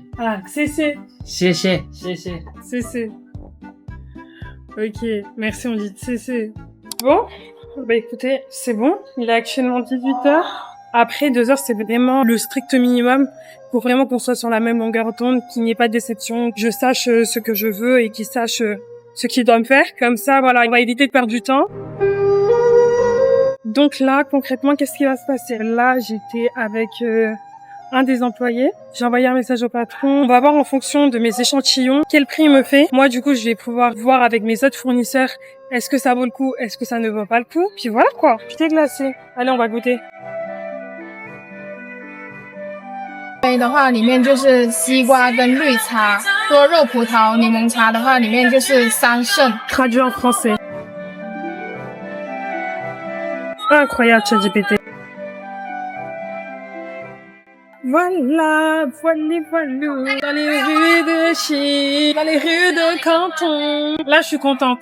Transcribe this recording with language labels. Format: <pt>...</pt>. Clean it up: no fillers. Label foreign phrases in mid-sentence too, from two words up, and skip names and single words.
<fr>Ah, CC.</fr> <zh>谢谢，谢谢。</zh> <fr>CC. Ok, merci, on dit CC. Bon, bah écoutez, c'est bon. Il est actuellement 18h. Après 2 heures, c'est vraiment le strict minimum pour vraiment qu'on soit sur la même longueur d'onde, qu'il n'y ait pas de déception, que je sache ce que je veux et qu'il sache ce qu'il doit me faire. Comme ça, voilà, on va éviter de perdre du temps. Donc là, concrètement, qu'est-ce qui va se passer? Là, j'étais avec un des employés. J'ai envoyé un message au patron. On va voir en fonction de mes échantillons quel prix il me fait. Moi, du coup, je vais pouvoir voir avec mes autres fournisseurs est-ce que ça vaut le coup, est-ce que ça ne vaut pas le coup. Puis voilà quoi, tout est glacé. Allez, on va goûter.</fr> <zh>杯的话，里面就是西瓜跟绿茶；多肉葡萄柠檬茶的话，里面就是桑葚。</zh> <fr>Traduit en français. Incroyable, ChatGPT. Voilà, voilà, dans les rues de Chine, dans les rues de Canton. Là, je suis contente.</fr>